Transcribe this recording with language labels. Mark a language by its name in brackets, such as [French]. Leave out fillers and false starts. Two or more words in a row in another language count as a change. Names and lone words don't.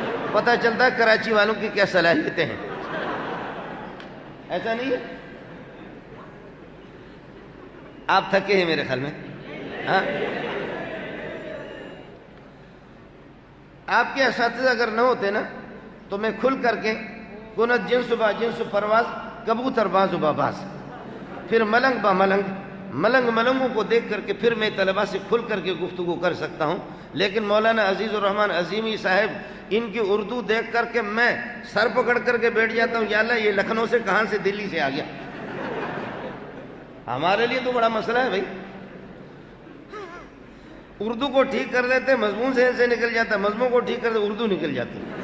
[Urdu] واہ، پتہ چلتا ہے کراچی والوں کی کیا صلاحیتیں ہیں۔ ایسا نہیں ہے؟ آپ تھکے ہیں میرے خیال میں. ہاں آپ کے اساتذہ اگر نہ ہوتے نا تو میں کھل کر کے [Persian] کنت جنس با جنس پرواز کبوتر باز با باز، [Urdu] پھر [Persian] ملنگ با ملنگ، [Urdu] ملنگوں کو دیکھ کر کے پھر میں طلباء سے کھل کر کے گفتگو کر سکتا ہوں. لیکن مولانا عزیز الرحمن عظیمی صاحب ان کی اردو دیکھ کر کے میں سر پکڑ کر کے بیٹھ جاتا ہوں، یا اللہ یہ لکھنؤ سے کہاں سے دلی سے آ گیا. ہمارے لیے تو بڑا مسئلہ ہے بھائی. اردو کو ٹھیک کر دیتے مضمون سے نکل جاتا، مضمون کو ٹھیک کر دیتے اردو نکل جاتی.